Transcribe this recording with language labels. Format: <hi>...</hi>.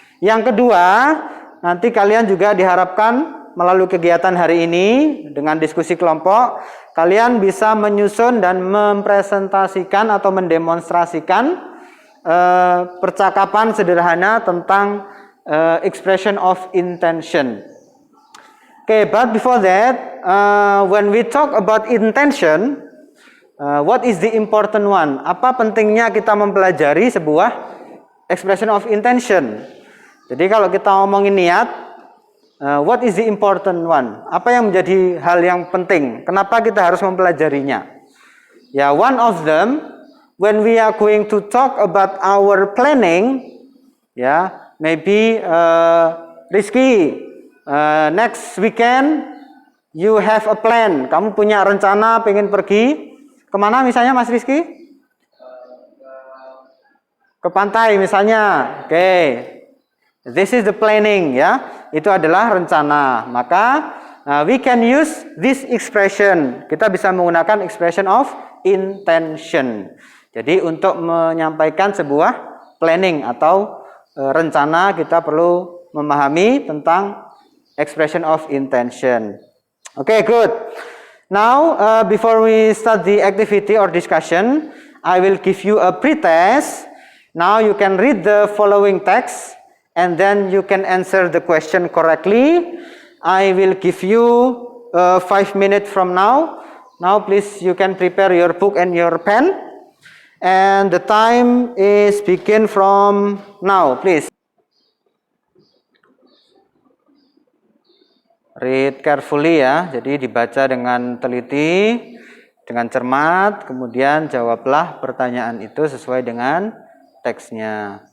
<id>Yang kedua, nanti kalian juga diharapkan melalui kegiatan hari ini dengan diskusi kelompok, kalian bisa menyusun dan mempresentasikan atau mendemonstrasikan percakapan sederhana tentang expression of intention.</id> <en>Okay, but before that, when we talk about intention, what is the important one?</en> <id>Apa pentingnya kita mempelajari sebuah expression of intention? Jadi kalau kita ngomongin niat,</id> <en>what is the important one?</en> <id>Apa yang menjadi hal yang penting? Kenapa kita harus mempelajarinya?</id> <en>Ya, one of them, when we are going to talk about our planning, ya, maybe Rizky, next weekend you have a plan.</en> <id>Kamu punya rencana pengen pergi kemana misalnya Mas Rizky? Ke pantai misalnya. Oke.</id> <en>This is the planning</en> <id>ya. Itu adalah rencana. Maka</id> <en>we can use this expression.</en> <id>Kita bisa menggunakan expression of intention. Jadi untuk menyampaikan sebuah planning atau rencana, kita perlu memahami tentang expression of intention.</id> <en>Okay, good. Now, before we start the activity or discussion, I will give you a pre-test. Now you can read the following text and then you can answer the question correctly. I will give you 5 minutes from now. Now, please, you can prepare your book and your pen. And the time is begin from now, please. Read carefully</en> <id>ya, jadi dibaca dengan teliti, dengan cermat, kemudian jawablah pertanyaan itu sesuai dengan teksnya.</id>